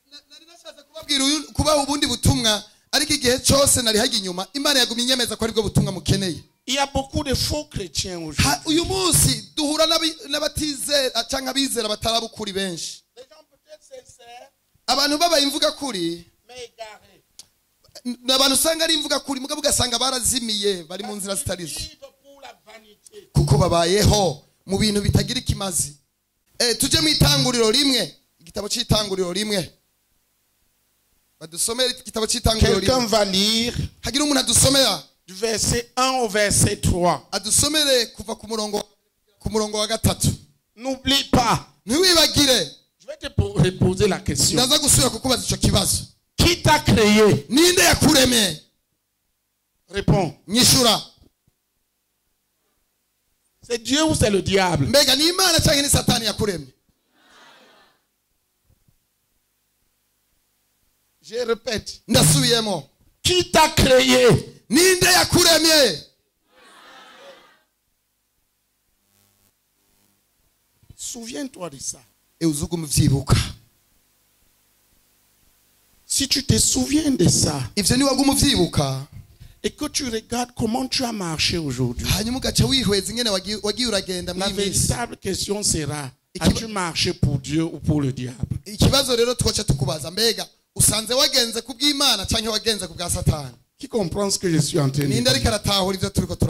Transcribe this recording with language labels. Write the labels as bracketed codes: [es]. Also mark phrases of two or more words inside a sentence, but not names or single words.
[fr] Il y a beaucoup de faux chrétiens aujourd'hui. Les gens peut-être sincères, mais égarés. [rn] Kuko babayeho mu bintu bitagira ikimazi. Tuje mu itanguriro rimwe, igitabo cy'itanguriro rimwe. Badusomera igitabo cy'itanguriro rimwe. [fr] Quelqu'un va lire [rn] hagira umuntu adusomera [fr] du verset 1 au verset 3. [rn] Adusomere kuva ku murongo wa gatatu. [fr] N'oublie pas. [rn] Ntiwibagire. [fr] Je vais te reposer la question. [rn] Ndaza gusubira kukubaza ico kibazo. [fr] Qui t'a créé? [rn] Ninde yakuremye? [fr] Réponds. [rn] Nyishura. [fr] C'est Dieu ou c'est le diable? [rn] Mbega ni Imana cyangwa ni Satani yakuremye? [fr] Je répète. [rn] Ndasubiyemo. [fr] Qui t'a créé? [rn] Ninde yakuremye? [fr] Souviens-toi de ça. [rn] Uzugumvyibuka. [fr] Si tu te souviens de ça, [rn] ivyo ni wagumuvyibuka, [fr] et que tu regardes comment tu as marché aujourd'hui, la véritable question sera: as-tu marché pour Dieu ou pour le diable? Qui comprend ce que je suis en train de dire?